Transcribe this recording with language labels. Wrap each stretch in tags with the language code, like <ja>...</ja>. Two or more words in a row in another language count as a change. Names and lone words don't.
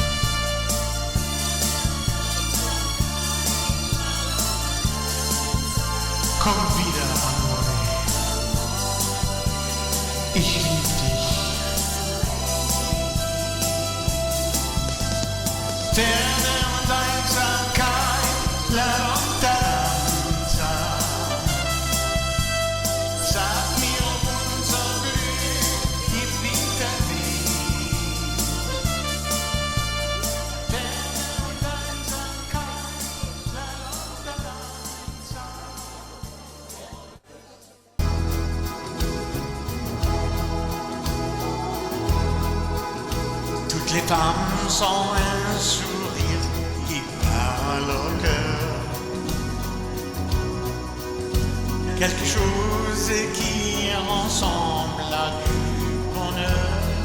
<de>Komm wieder, amore. Ich lieb dich. Ferne und Einsamkeit,</de> <it>la lontananza.</it> <de>Sag mir, ob unser Glück im Winter weht. Ferne und Einsamkeit,</de> <it>la lontananza.</it> <fr>Toutes les femmes sont un sourire qui parle au cœur. Quelque chose qui ressemble à du bonheur.</fr>